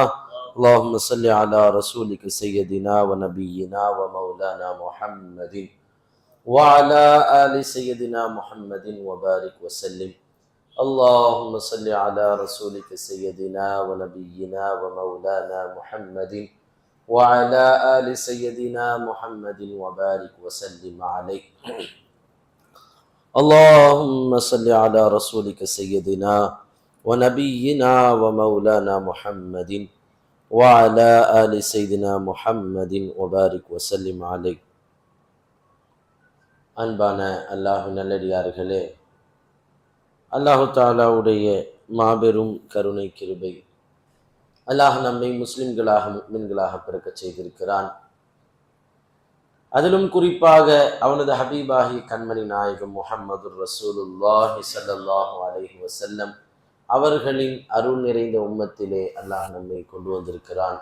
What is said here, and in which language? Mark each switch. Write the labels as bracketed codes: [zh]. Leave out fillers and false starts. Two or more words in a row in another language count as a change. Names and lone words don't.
[ar] اللهم صل على رسولك سيدنا ونبينا ومولانا محمد وعلى آل سيدنا محمد وبارك وسلم اللهم صل على رسولك سيدنا ونبينا ومولانا محمد وعلى آل سيدنا محمد وبارك وسلم عليه اللهم صل على رسولك سيدنا ونبينا ومولانا محمد وعلى آل سيدنا محمد وبارك وسلم عليه. [ta] அன்பான அல்லாஹ் நல்லடியார்களே, அல்லாஹு தாலாவுடைய மாபெரும் கருணை கிருபை, அல்லாஹ் நம்மை முஸ்லிம்களாக முஃமின்களாக பிறக்கச் செய்திருக்கிறான். அதிலும் குறிப்பாக அவனது ஹபீபாகி கண்மணி நாயகம் முஹம்மது [ar] رسول الله صلى الله عليه وسلم [ta] அவர்களின் அருள் நிறைந்த உம்மத்திலே அல்லாஹ் நம்மை கொண்டு வந்திருக்கிறான்.